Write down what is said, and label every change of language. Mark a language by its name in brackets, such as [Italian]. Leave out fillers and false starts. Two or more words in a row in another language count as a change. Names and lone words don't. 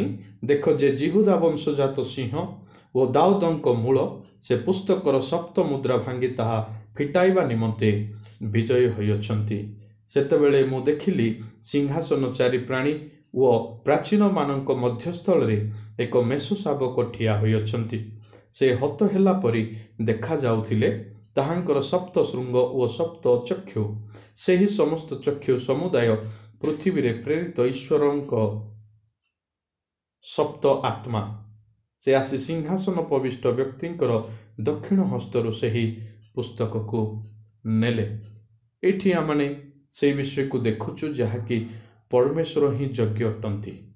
[Odia] ଦେଖ ଯେ ଯିହୁଦା ବଂଶଜାତ ସିଂହ ଓ ଦାଉଦଙ୍କ ମୂଳ ସେ ପୁସ୍ତକର ସପ୍ତ ମୁଦ୍ରା ଭାଙ୍ଗି ତାହା ଫିଟାଇବା ନିମନ୍ତେ ବିଜୟ ହୋଇଅଛନ୍ତି। ସେତେବେଳେ ମୁ ଦେଖିଲି ସିଂହାସନ ଚାରି ପ୍ରାଣୀ ଓ ପ୍ରାଚୀନ ମାନଙ୍କ ମଧ୍ୟସ୍ଥଳ ରେ ଏକ ମେଷ ଶାବକ ଠିଆ ହୋଇଅଛନ୍ତି। ସେ ହତ ହେଲା ପରି ଦେଖା ଯାଉଥିଲେ। ତାହାଙ୍କର ସପ୍ତ ଶୃଙ୍ଗ ଓ ସପ୍ତ ଚକ୍ଷୁ ସେହି ସମସ୍ତ ଚକ୍ଷୁ ସମୁଦାୟ ପୃଥିବୀ ରେ ପ୍ରେରିତ ଈଶ୍ୱରଙ୍କ ସପ୍ତ ଆତ୍ମା। ସେ ଆସି ସିଂହାସନ ପବିଷ୍ଟ ବ୍ୟକ୍ତିଙ୍କର ଦକ୍ଷିଣ ହସ୍ତରୁ ସେହି ପୁସ୍ତକ କୁ ନେଲେ। ଏଠି ଆମନେ ସେ ବିଷୟ କୁ ଦେଖୁଚୁ ଜହାଁକି ପରମେଶ୍ୱର ହିଁ ଯଜ୍ଞ ଅଟନ୍ତି।